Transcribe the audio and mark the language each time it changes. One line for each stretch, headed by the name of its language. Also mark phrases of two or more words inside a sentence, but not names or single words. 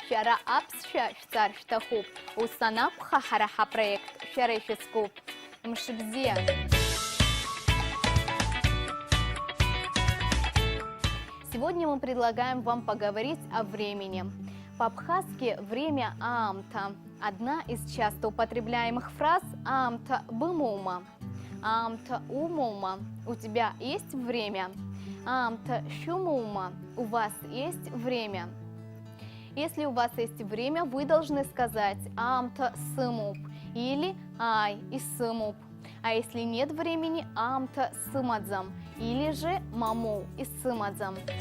Abkhazian: хара апсша штарштахуп. Усанап хахараха проект шарейшискуп. Мшибзе.
Russian: Сегодня мы предлагаем вам поговорить о времени. По-абхазски время амта. Одна из часто употребляемых фраз
Abkhazian: амта бымума. Амта умума.
Russian: У тебя есть время?
Abkhazian: Амта шумума.
Russian: У вас есть время? Если у вас есть время, вы должны сказать
Abkhazian: амта сымуп
Russian: или
Abkhazian: ай и сымуп.
Russian: А если нет времени,
Abkhazian: амта сымадзам
Russian: или же
Abkhazian: маму и сымадзам.